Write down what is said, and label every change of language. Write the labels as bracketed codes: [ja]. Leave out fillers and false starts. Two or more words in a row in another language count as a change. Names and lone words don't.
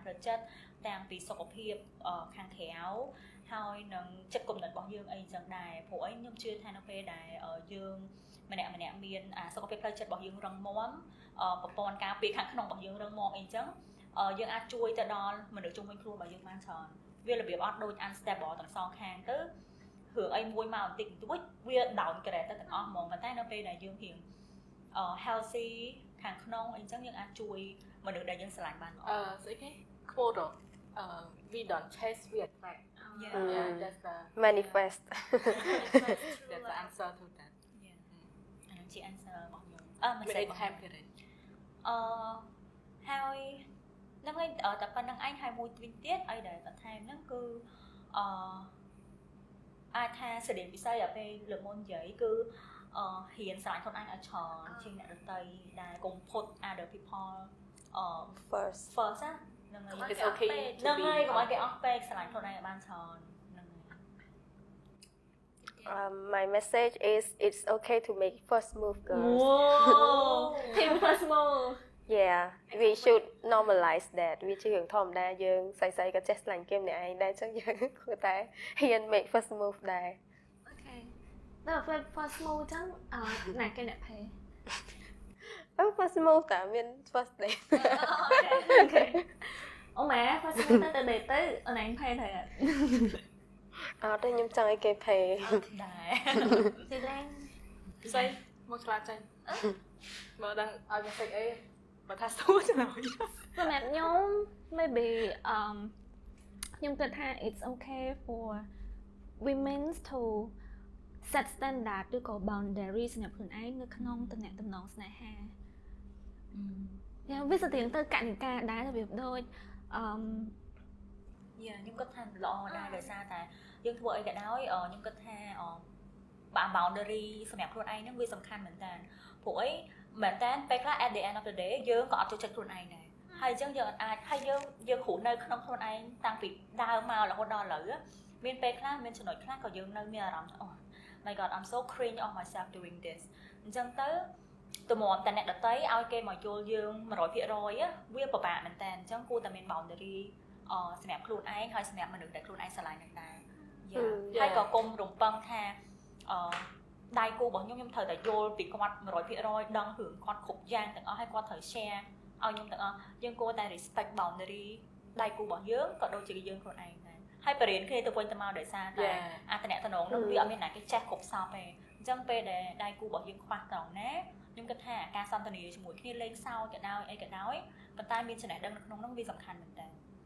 [km] ផ្លូវចិត្តទាំងពីសុខភាពខាងក្រៅហើយនឹងចិត្តគំនិតរបស់យើងអីចឹងដែរព្រោះអីខ្ញុំជឿថានៅពេលដែលយើងម្នាក់មានសុខភាពផ្លូវចិត្តរបស់យើងរឹងមាំប្រព័ន្ធការពារខាងក្នុងរបស់យើងរឹងមាំអីចឹងយើងអាចជួយទៅដល់មនុស្សជុំវិញខ្លួនរបស់យើងបានច្រើនវារបៀបអត់ដូច unstable ទាំងសងខាងទៅរឿងអីមួយមកបន្តិចបន្តួចវា [en] down grade [km] ទៅទាំងអស់ហ្មងប៉ុន្តែនៅពេលដែលយើងរៀងhealthy ខាងក្នុងអីចឹងយើងអាចជួយមនុស្សដែលយើងស្រឡាញ់បានល្អ ស្អីគេ [en] quote we don't chase we attract yeah that's the manifest that's the answer to that [km] អានឹងជា answer របស់ខ្ញុំមិនស្អីរបស់ខ្ញុំ [en] period [km] ហើយហ្នឹងឯងតែប៉ុណ្្នឹងឯងហើយមួយទៀតអីដែលបន្ថែមហ្នឹងគឺអាចថាស្តៀងពិសេសដល់ពេលលើកមុននិយាយគឺហ៊ានស្រឡាញ់ខ្លួនឯងឲ្យច្រើនជាងអ្នកដទៃដែលកុំ [en] put other people first [km] ណាហ្នឹងហើយ [en] it's okay [km] ហ្នឹងហើយកុំឲ្យគេអស់ពេកស្រឡាញ់ខ្លួនឯងឲ្យបានច្រើនហ្នឹងហើយ [en] my message is it's okay to make first move girls team first move yeah we should normalize that [km] វាជារឿងធម្មតាយើងស្រីៗក៏ចេះស្រឡាញ់គេម្នាក់ឯងដែរអញ្ចឹងយើងគួរតែហ៊ាន [en] make first move [km] ដែរ អូខេដល់ពេល [en] first move [km] ចឹងណាគេអ្នកភេ [en] first move [km] តែមាន [en] first date [km] អូខេអូម៉ែ [en] first move [km] ទៅ date ទៅអូនឯងភេទៅអត់ ទេខ្ញុំចង់ឲ្យគេភេ ដែរ ទីឡើង ស្អីមកឆ្លាតចេញមើលដឹងឲ្យ message អីបើថាស្ទូចណា សម្រាប់ខ្ញុំ maybe ខ្ញុំគិតថា [en] it's okay for women to set standard [km] ឬក៏ boundary សម្រាប់ខ្លួនឯងនៅក្នុងទំនាក់ទំនងស្នេហាយ៉ាងវាស្ទៀងទៅកណិកាដែររបៀបដូច ខ្ញុំគិតថាល្អដែរដោយសារតែយើងធ្វើអីក៏ដោយខ្ញុំគិតថាboundary សម្រាប់ខ្លួនឯងហ្នឹងវាសំខាន់មែនតើព្រោះអីមែនតើពេលខ្លះ [en] at the end of the day [km] យើងក៏អត់ចូលចិត្តខ្លួនឯងដែរហើយអញ្ចឹងយើងអាចហើយយើងគ្រូនៅ ក្នុងខ្លួនឯងតាំងពីដើមមករហូតដល់ឥឡូវមានពេលខ្លះមានចំណុចខ្លះក៏យើងនៅមានអារម្មណ៍ថាអូ [en] my god I'm so cringe of myself doing this [km] អញ្ចឹងទៅទំមតែអ្នកដតីឲ្យគេមកយល់យើង 100% វាពិបាកមែនតើអញ្ចឹងគួរតែមាន boundary សម្រាប់ ខ្លួនឯងហើយសម្រាប់មនុស្សដែលខ្លួនឯងស្រឡាញ់នឹងដែរហើយក៏គុំរំពឹងថាដៃគូរបស់ខ្ញុំត្រូវតែយល់ពីគាត់ 100% ដឹងរឿងគាត់គ្រប់យ៉ាងទាំងអស់ហើយគាត់ត្រូវ share ឲ្យខ្ញុំទាំងអស់យើងគួរតែ respect boundary ដៃគូរបស់យើងក៏ដូចជាយើងខ្លួនឯងដែរហើយបរិញ្ញាគ្នាទៅវិញទៅមកដោយសារតែអត្តនៈតំណងនោះវាអត់មានណាគេចេះគ្រប់សពទេអញ្ចឹងពេលដែលដៃគូរបស់យើងខ្វះត្រង់ណាខ្ញុំគិតថាការសន្ទនាជាមួយគ្នាលេងសើចក៏ដោយអីក៏ដោយប៉ុន្តែមានចំណេះដឹងនៅក្នុងនោះវាសំខាន់មែនតើ